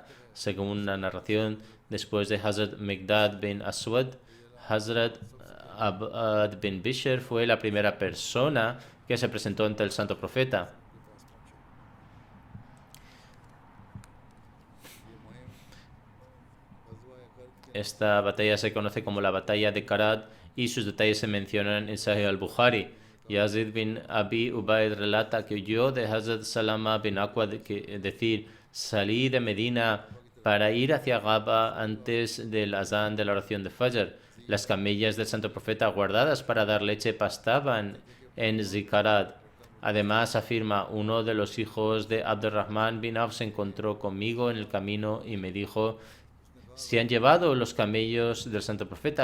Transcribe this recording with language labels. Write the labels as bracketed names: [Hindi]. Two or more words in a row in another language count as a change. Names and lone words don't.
[Spanish] Según la narración, después de Hazrat Miqdad bin Aswad, Hazrat Abad bin Bishr fue la primera persona que se presentó ante el santo profeta. Esta batalla se conoce como la batalla de Karat y sus detalles se mencionan en Sahih al-Bukhari. Yazid bin Abi Ubaid relata que oyó de Hazrat Salama bin Aqwa decir: salí de Medina para ir hacia Ghaba antes del azán de la oración de Fajr. Las camellas del santo profeta guardadas para dar leche pastaban en Zikarat. Además, afirma, uno de los hijos de Abdurrahman bin Auf se encontró conmigo en el camino y me dijo: ¿se han llevado los camellos del santo profeta?